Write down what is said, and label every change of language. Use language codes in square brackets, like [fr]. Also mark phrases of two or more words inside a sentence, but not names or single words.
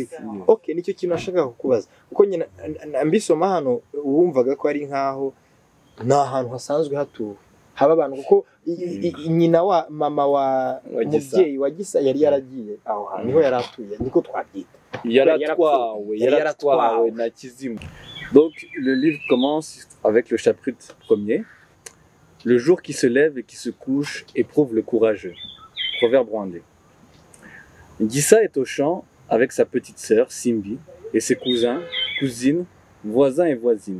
[rw] Okay, nicyo kintu nashaka kukubaza, kuko nyine mbisoma hano wumvaga ko ari nkaho nta hantu hasanzwe hatuwe haba abantu, kuko nyina wa mama wa umubyeyi wa Gisa yari yaragiye aho hantu, niho yari atuye, niko twabyita, yaratwawe na Kizimu. [fr] Donc le livre commence avec le chapitre premier Le jour qui se lève et qui se couche éprouve le courageux. Proverbe rwandais. Gissa est au champ avec sa petite sœur, Simbi, et ses cousins, cousines, voisins et voisines.